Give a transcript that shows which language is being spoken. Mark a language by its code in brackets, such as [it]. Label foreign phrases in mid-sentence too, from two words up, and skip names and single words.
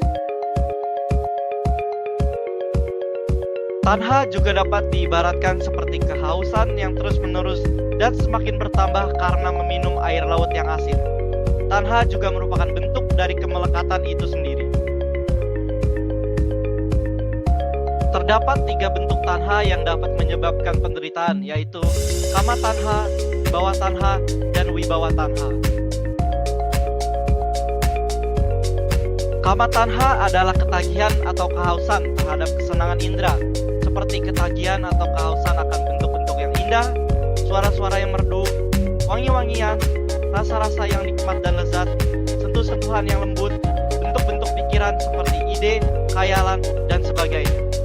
[id] Tanha juga dapat diibaratkan seperti kehausan yang terus-menerus dan semakin bertambah karena meminum air laut yang asin. Tanha juga merupakan bentuk dari kemelekatan itu sendiri. Terdapat 3 bentuk tanha yang dapat menyebabkan penderitaan, yaitu kama tanha, bawa tanha, dan wibawa tanha. Kama tanha adalah ketagihan atau kehausan terhadap kesenangan indera, seperti ketagihan atau kehausan akan bentuk-bentuk yang indah, suara-suara yang merdu, wangi-wangian, rasa-rasa yang nikmat dan lezat, sentuh-sentuhan yang lembut, bentuk-bentuk pikiran seperti ide, khayalan, dan sebagainya.